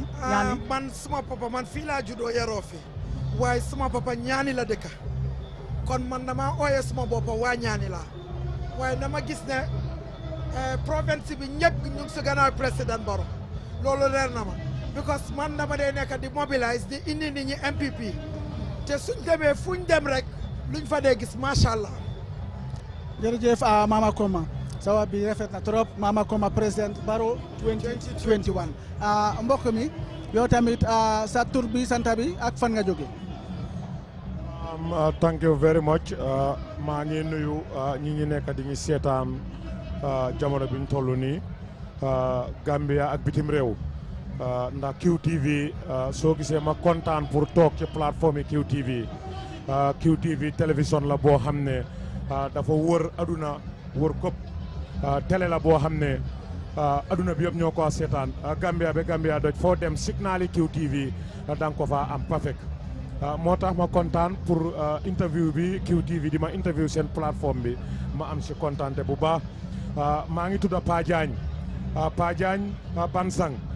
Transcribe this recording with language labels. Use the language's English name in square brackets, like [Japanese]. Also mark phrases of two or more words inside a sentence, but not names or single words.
[Wolof] man suma papa man fii laa juddoo yaroo fi waaye suma papa ñaani la dëkka kon man dama ooyee suma boppa waa ñaani la waaye dama gis ne province bi ñëpp ñu ngi si gannaaw président Barrow loolu leer na ma because man dama dee nekk di mobilise di indi nit ñi NPP te suñ demee fuñ dem rek luñ fa dee gis [Arabic] ما شاء الله. [Wolof] jërëjëf Mama Koma sawa bi rafet na trop Mama Koma président Barrow 2021 mbokk mi yow tamit sa tur bi santa bi ak fan nga jóge [English] thank you very much [Wolof] maa ngi nuyu ñi ñu nekk di ñu seetaan jamono bi ñu toll nii Gambia ak bitim réew ndax QTV soo gisee ma kontaan pour toog ci plateforme QTV QTV télévision la boo xam ne dafa wër aduna wër këpp télé la boo xam ne aduna bi yëpp ñoo ko seetaan Gambia ba Gambia doj foo dem signal yi QTV da nga ko fa am perfect moo tax ma kontaan pour interview bi QTV di ma interview seen plateforme bi ma am si kontaante bu baax maa ngi tudd Pa Diagne Bansang